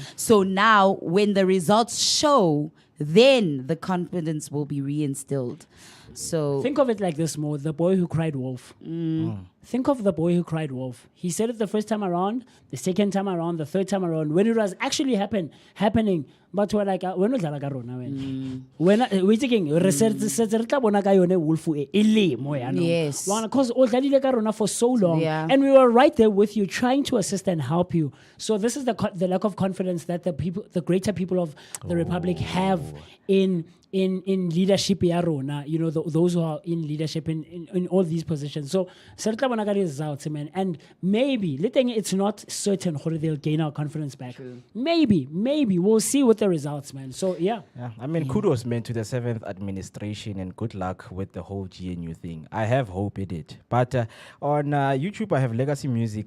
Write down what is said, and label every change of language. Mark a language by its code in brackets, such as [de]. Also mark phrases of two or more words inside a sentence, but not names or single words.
[en] So now when the results show, then the confidence will be reinstilled. So Think of it like this, Mo, the boy who cried wolf. Think of the boy who cried wolf. He said it the first time around, the second time around, the third time around, when it was actually happening. But we're like, when we [tn] dlala ka rona wena? [en] When we thinking research [tn] re tla bona ka yone wolf e le mo yana. [en] Yes. Because [tn] o dlalile ka rona [en] for so long, Yeah. and we were right there with you, trying to assist and help you. So this is the lack of confidence that the greater people of the republic have in leadership [tn] ya rona, [en] those who are in leadership in all these positions. So [tn] se re tla bona ka [en] results, man, and maybe it's not certain how they'll gain our confidence back. Maybe we'll see with the results, man. So yeah. I mean, kudos, man, to the 7th administration and good luck with the whole GNU thing. I have hope in it. But on YouTube, I have Legacy Music.